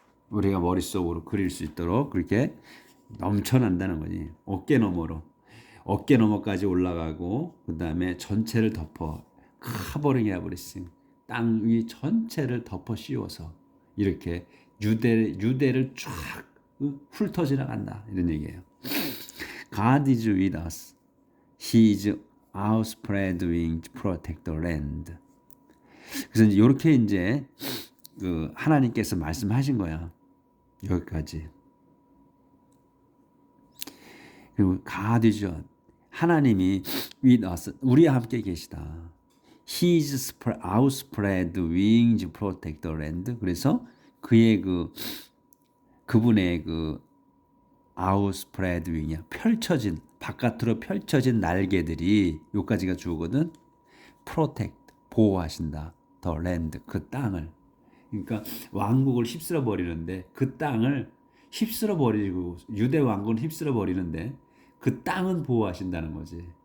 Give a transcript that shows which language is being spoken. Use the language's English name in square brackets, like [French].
[Korean] 우리가 머릿속으로 그릴 수 있도록 그렇게 넘쳐난다는 거지. 어깨 너머로. 어깨 너머까지 올라가고 그 다음에 전체를 덮어 [English] 커버링 에브리싱 [Korean] 땅 위 전체를 덮어 씌워서 이렇게 유대를 쫙 훑어 지나간다 이런 얘기예요. [English] God is with us. His outspread wings protect the land. [Korean] 그래서 이제 이렇게 이제 그 하나님께서 말씀하신 거야. 여기까지. 그리고 [English] God is [Korean] 하나님이 [English] with us [Korean] 우리와 함께 계시다. [English] His outspread wings protect the land. [Korean] 그래서 그의 그분의 [English] outspread [Korean] wing이야. 펼쳐진 바깥으로 펼쳐진 날개들이 요까지가 주어거든. [English] protect [Korean] 보호하신다. [English] the land [Korean] 그 땅을. 그러니까 왕국을 휩쓸어 버리는데 그 땅을 휩쓸어 버리고 유대 왕국을 휩쓸어 버리는데 그 땅은 보호하신다는 거지.